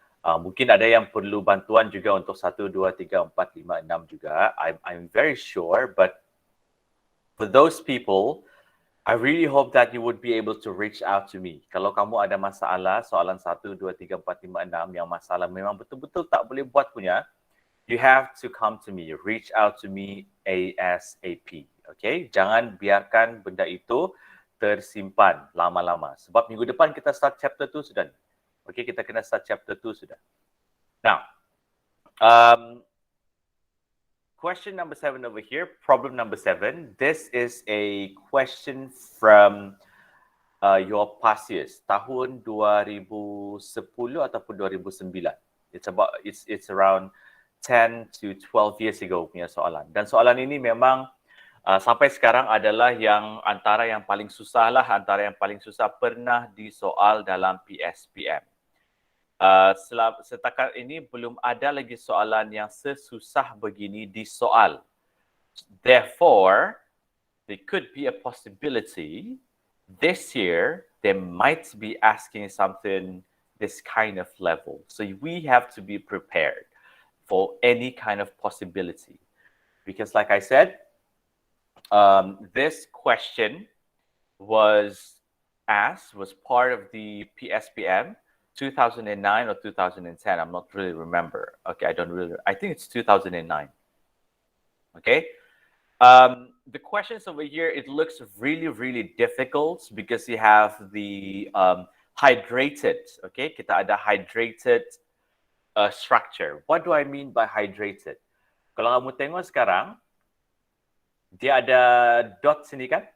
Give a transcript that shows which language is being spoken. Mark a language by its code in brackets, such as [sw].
[ms] Mungkin ada yang perlu bantuan juga untuk 1, 2, 3, 4, 5, 6 juga. [en] I'm very sure, but for those people, I really hope that you would be able to reach out to me. [ms] Kalau kamu ada masalah, soalan 1, 2, 3, 4, 5, 6, yang masalah memang betul-betul tak boleh buat punya, [en] you have to come to me. Reach out to me ASAP. Okay? [ms] Jangan biarkan benda itu tersimpan lama-lama. Sebab minggu depan kita start chapter 2 sudah. Okay, kita kena start chapter 2 sudah. [en] Now, question number 7 over here, problem number 7. This is a question from your past years, [ms] tahun 2010 ataupun 2009. [en] It's around 10 to 12 years ago [ms] punya soalan. Dan soalan ini memang sampai sekarang adalah yang antara yang paling susah lah, antara yang paling susah pernah disoal dalam PSPM. Setakat ini belum ada lagi soalan yang sesusah begini disoal. Therefore, [en] there could be a possibility this year they might be asking something this kind of level. So we have to be prepared for any kind of possibility. Because like I said, this question was was part of the PSPM 2009 or 2010. I'm not really remember. Okay, I think it's 2009. Okay. The questions over here, it looks really, really difficult because you have the hydrated. [ms] Okay, kita ada hydrated structure. [en] What do I mean by hydrated? [ms] Kalau kamu tengok sekarang, dia ada dot sini kan?